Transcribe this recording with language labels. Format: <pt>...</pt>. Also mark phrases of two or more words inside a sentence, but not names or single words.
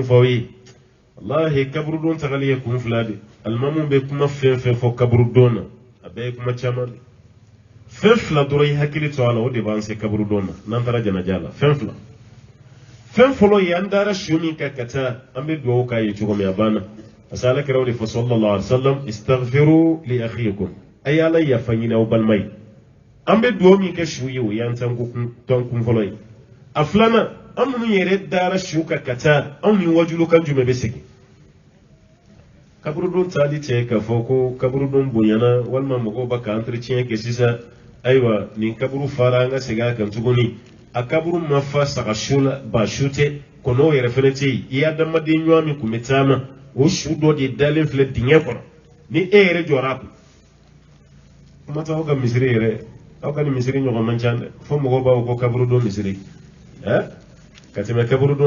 <bm>fɔ aw ye walahi kaburudon tagali ye kun fila de alimamu bɛ kuma fɛn fɛn fɔ kaburudon na a bɛɛ ye kuma caman de fɛn fila dɔrɔn i hakili to a la o de b'an se kaburudon na n'an taara janaja la fɛn fila fɛn fɔlɔ ye an dara su min kan ka taa an bɛ dugawu k'a ye cogo min a banna</bm> <fr>parce que</fr> <bm>ala kɛra o de fɔ</bm> <ar>صلى الله عليه وسلم استغفروا لأخيكم</ar> <bm>a ye ala yafa ɲini aw balima ye an bɛ dugawu min kɛ su ye o y'an tɔn kun fɔlɔ ye a filanan an minnu yɛrɛ dara su kan ka taa anw ni wajulu kan jumɛn bɛ segin kaburudon taali tɛ k'a fɔ ko kaburudon bonyana walima mɔgɔw b'a ka entretien kɛ sisan ayiwa nin kaburu fara an ka segin a kan tuguni a kaburu ma fa saga su la ba su tɛ kɔnɔw yɛrɛ fɛnɛ tɛ yen i adamaden ɲuman min tun bɛ taama o su dɔ de dalen filɛ dingɛ kɔnɔ ni e yɛrɛ jɔra a kun kuma ta ka misiri yɛrɛ aw ka ni misiri ɲɔgɔn man ca dɛ fo mɔgɔw b'aw ko kaburu don misiri ka tɛmɛ kaburu don</bm>